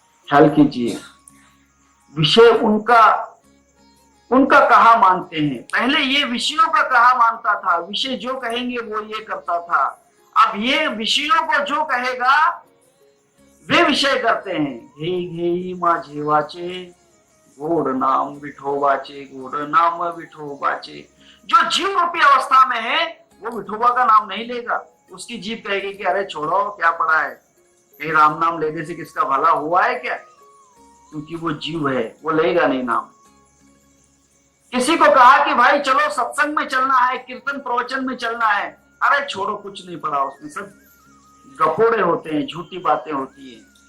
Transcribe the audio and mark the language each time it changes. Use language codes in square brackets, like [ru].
[hi] ख्याल कीजिए, विषय उनका कहा मानते हैं। पहले ये विषयों का कहा मानता था, विषय जो कहेंगे वो ये करता था। अब ये विषयों को जो कहेगा वे विषय करते हैं। [mr] घे घे माझे वाचे, गोड नाम विठोबाचे, गोड नाम विठोबाचे। [hi] जो जीव रूपी अवस्था में है वो विठोबा का नाम नहीं लेगा। उसकी जीभ कहेगी कि अरे छोड़ो, क्या पड़ा है, कहीं राम नाम लेने से किसका भला हुआ है क्या? क्योंकि वो जीव है, वो लेगा नहीं नाम। किसी को कहा कि भाई चलो सत्संग में चलना है, कीर्तन प्रवचन में चलना है, अरे छोड़ो, कुछ नहीं पड़ा उसमें, सब गपोड़े होते हैं, झूठी बातें होती है।